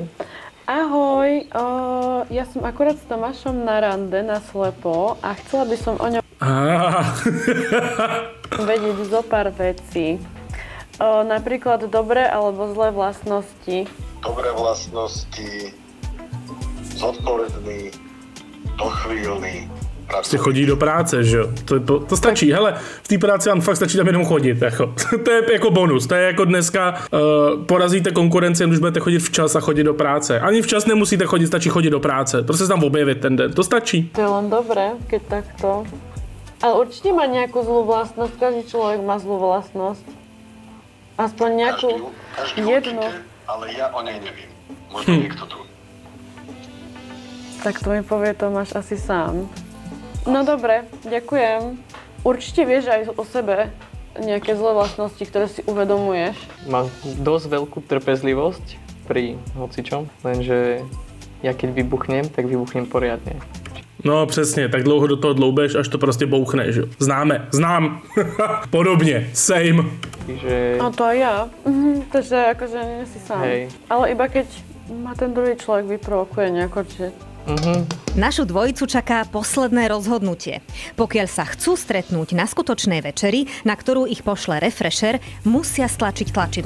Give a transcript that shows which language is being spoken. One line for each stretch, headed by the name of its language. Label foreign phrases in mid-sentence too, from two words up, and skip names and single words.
Slovak: Ahoj, ja som akurát s Tomášom na rande na slepo a chcela by som o ňom vedieť zo pár vecí. Napríklad dobré alebo zlé vlastnosti. Dobré vlastnosti, zodpovedný, dochvíľný,
Czech: Prostě chodí do práce, že jo. To stačí, hele, v té práci vám fakt stačí tam jenom chodit, jako. To je jako bonus, to je jako dneska porazíte konkurenci, když budete chodit včas a chodit do práce. Ani včas nemusíte chodit, stačí chodit do práce, prostě se tam objevit ten den, to stačí.
Slovak: To je len dobré, keď takto. Ale určite má nejakú zlú vlastnosť, každý človek má zlú vlastnosť. Aspoň nejakú každý jednu. určite, ale ja o nej neviem. Možno niekto tu. Tak to mi povie Tomáš asi sám. No dobre, ďakujem. Určite vieš aj o sebe nejaké zlé vlastnosti, ktoré si uvedomuješ. Mám dosť veľkú trpezlivosť pri hocičom, lenže ja keď vybuchnem, tak vybuchnem poriadne.
Czech: No přesně, tak dlouho do toho dloubeš, až to prostě bouchne, že jo. Znám. Podobně, same.
Slovak: Čiže No to aj ja. Takže akože nie si sám. Hej. Ale iba keď ma ten druhý človek vyprovokuje nejako, že Našu dvojicu čaká posledné rozhodnutie. Pokiaľ sa chcú stretnúť na skutočnej večeri, na ktorú ich pošle Refresher, musia stlačiť tlačidlo.